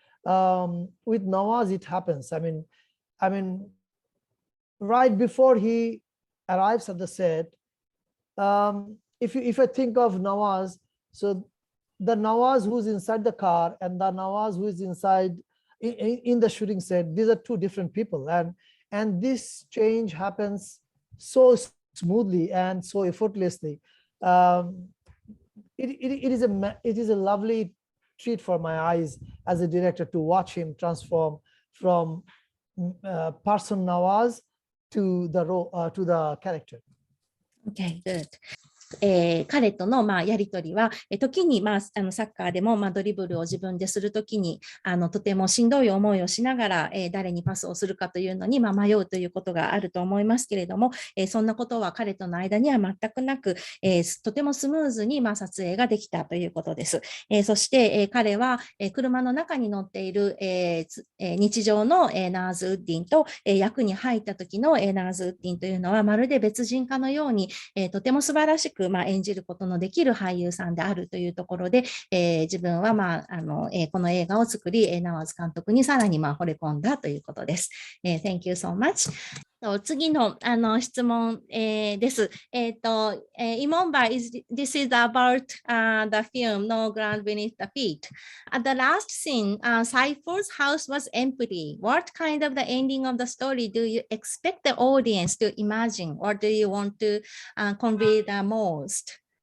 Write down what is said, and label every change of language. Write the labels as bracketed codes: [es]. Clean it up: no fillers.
[en] With Nawaz, it happens. I mean, right before he arrives at the set, if I think of Nawaz, so the Nawaz who's inside the car and the Nawaz who is inside in the shooting set, these are 2 different people, and this change happens so smoothly and so effortlessly. It is a lovely treat for my eyes as a director to watch him transform from person Nawaz to the character. Okay, good. [ja] 彼とのやり取りは時にサッカーでもドリブルを自分でするときにとてもしんどい思いをしながら誰にパスをするかというのに迷うということがあると思いますけれども、そんなことは彼との間には全くなく、とてもスムーズに撮影ができたということです。そして彼は車の中に乗っている日常のナーズ・ウッディンと役に入った時のナーズ・ウッディンというのはまるで別人かのようにとても素晴らしく演じることのできる俳優さんであるというところで、自分はこの映画を作り、ナワーズ監督にさらに惚れ込んだということです。 [en] Thank you so much. [ja] 次の質問です。 [en] Emon, this is about the film No Ground Beneath the Feet. At the last scene, Saifor's house was empty. What kind of the ending of the story do you expect the audience to imagine, or do you want to convey the most?